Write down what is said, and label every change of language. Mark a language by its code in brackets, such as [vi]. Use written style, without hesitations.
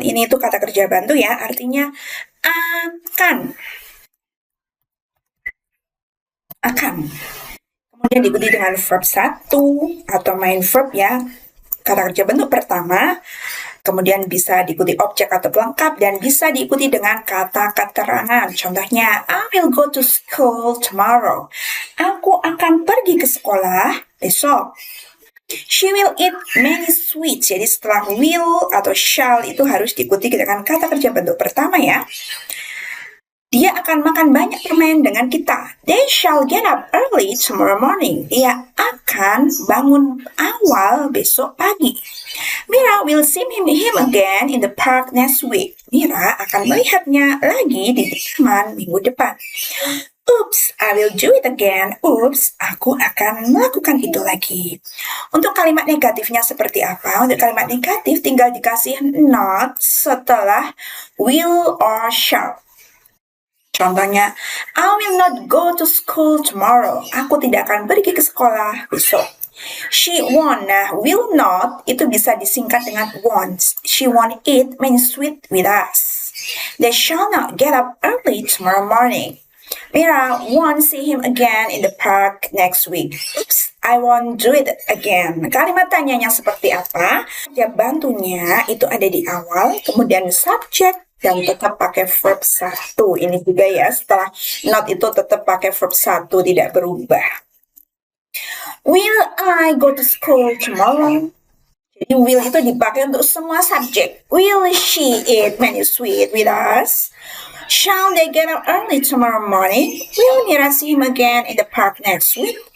[id] Ini itu kata kerja bantu ya, artinya akan. Akan. Kemudian diikuti dengan verb 1 atau main verb ya. Kata kerja bentuk pertama, kemudian bisa diikuti objek atau pelengkap, dan bisa diikuti dengan kata keterangan. Contohnya, [en] I will go to school tomorrow. [id] Aku akan pergi ke sekolah besok. [en] She will eat many sweets. [id] Jadi setelah will atau shall itu harus diikuti dengan kata kerja bentuk pertama ya. Dia akan makan banyak permen dengan kita. [en] They shall get up early tomorrow morning. [id] Dia akan bangun awal besok pagi. [en] Mira will see him again in the park next week. [id] Mira akan melihatnya lagi di taman minggu depan. [en] Oops, I will do it again. [id] Oops, aku akan melakukan itu lagi. Untuk kalimat negatifnya seperti apa? Untuk kalimat negatif tinggal dikasih not setelah will or shall. [en] Contohnya, I will not go to school tomorrow. [id] Aku tidak akan pergi ke sekolah besok. [en] She won't. [id] Nah, will not itu bisa disingkat dengan won't. [en] She won't eat many sweets with us. They shall not get up early tomorrow morning. Mira won't see him again in the park next week. Oops, I won't do it again. [id] Kalimat tanyanya seperti apa? Ya, bantunya itu ada di awal, kemudian subject, dan tetap pakai verb 1. Ini juga ya, setelah not itu tetap pakai verb 1, tidak berubah. [en] Will I go to school tomorrow? [id] Jadi will itu dipakai untuk semua subjek. [en] Will she eat many sweets with us? Shall they get up early tomorrow morning? Will Mira see him again in the park next week?